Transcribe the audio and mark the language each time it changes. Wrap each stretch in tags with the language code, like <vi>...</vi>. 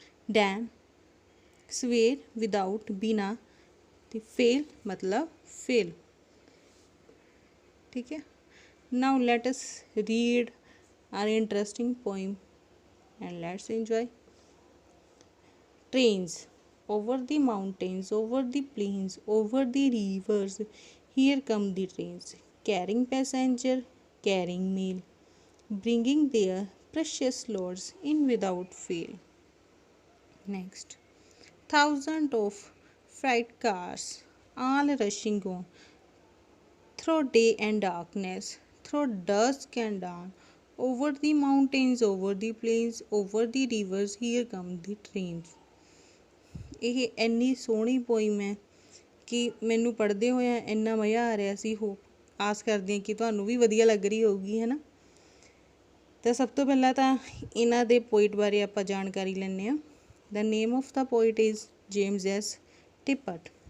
<pa>Dam ਸਵੇਰ without ਬਿਨਾ, ਅਤੇ ਫੇਲ ਮਤਲਬ ਫੇਲ। ਠੀਕ ਹੈ।</pa> <en>Now let us read our interesting poem and let's enjoy. Trains over the mountains, over the plains, over the rivers, here come the trains, carrying passenger, carrying mail, bringing their precious loads in without fail. Next, thousands of freight cars, all rushing on, through day and darkness, through dusk and dawn, over the mountains, over the plains, over the rivers, here come the trains.</en> <pa>ਇਹ ਇੰਨੀ ਸੋਹਣੀ poem ਹੈ ਕਿ ਮੈਨੂੰ ਪੜ੍ਹਦੇ ਹੋਇਆ ਇੰਨਾ ਮਜ਼ਾ ਆ ਰਿਹਾ ਸੀ। ਆਸ ਕਰਦੀ ਹਾਂ ਕਿ ਤੁਹਾਨੂੰ ਵੀ ਵਧੀਆ ਲੱਗ ਰਹੀ ਹੋਊਗੀ, ਹੈ ਨਾ। ਤਾਂ ਸਭ ਤੋਂ ਪਹਿਲਾਂ ਤਾਂ ਇਹਨਾਂ ਦੇ ਪੋਇਟ ਬਾਰੇ ਆਪਾਂ ਜਾਣਕਾਰੀ ਲੈਂਦੇ ਹਾਂ।</pa> <en>The name of the poet is James S Tippett.</en>